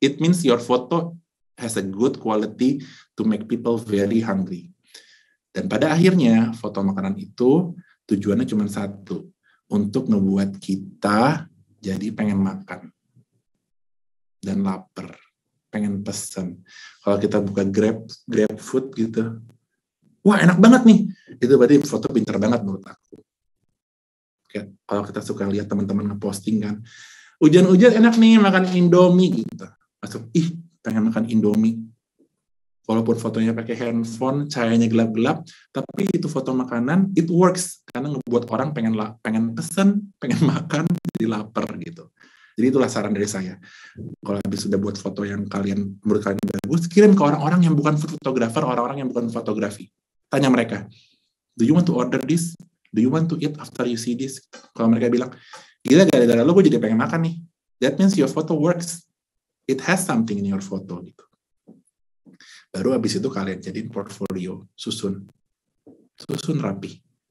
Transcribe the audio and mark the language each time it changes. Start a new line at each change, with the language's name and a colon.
English: It means your photo has a good quality to make people very hungry.
Indonesian: Dan pada akhirnya, foto makanan itu tujuannya cuma satu, untuk ngebuat kita Jadi pengen makan dan lapar, pengen pesen. Kalau kita buka Grab food gitu, wah enak banget nih. Itu berarti foto pintar banget menurut aku. Kayak kalau kita suka lihat teman-teman ngeposting kan, hujan-hujan enak nih makan Indomie gitu. Masuk, pengen makan Indomie. Walaupun fotonya pakai handphone, cahayanya gelap-gelap, tapi itu foto makanan,
English: it works
Indonesian: karena ngebuat orang pengen pesen, pengen makan, jadi lapar gitu. Jadi itulah saran dari saya. Kalau habis sudah buat foto yang menurut kalian bagus, kirim ke orang-orang yang bukan fotografer, orang-orang yang bukan fotografi. Tanya mereka,
English: do you want to order this? Do you want to eat after you see this?
Indonesian: Kalau mereka bilang, gila gara-gara lo gue jadi pengen makan nih.
English: That means your photo works. It has something in your photo gitu.
Indonesian: Baru habis itu kalian jadiin portfolio, susun rapi.